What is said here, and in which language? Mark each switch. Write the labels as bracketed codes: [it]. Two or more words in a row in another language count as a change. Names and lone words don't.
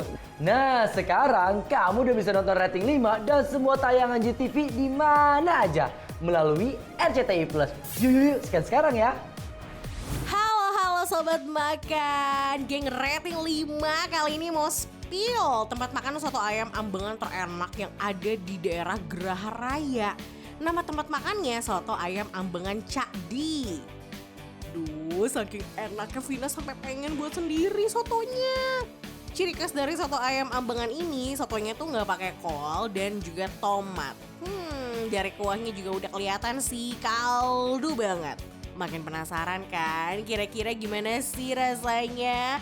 [id] Nah, sekarang kamu udah bisa nonton rating 5 dan semua tayangan GTV di mana aja melalui RCTI Plus. Yuk, scan sekarang ya. Halo sobat makan, geng rating 5 kali ini mau spill tempat makan soto ayam ambengan terenak yang ada di daerah Geraha Raya. Nama tempat makannya soto ayam ambengan Cak Di. Duh, saking enaknya Vina sampai pengen buat sendiri sotonya. Ciri khas dari soto ayam ambengan ini, sotonya tuh nggak pakai kol dan juga tomat. Dari kuahnya juga udah kelihatan sih kaldu banget. Makin penasaran kan kira-kira gimana sih rasanya?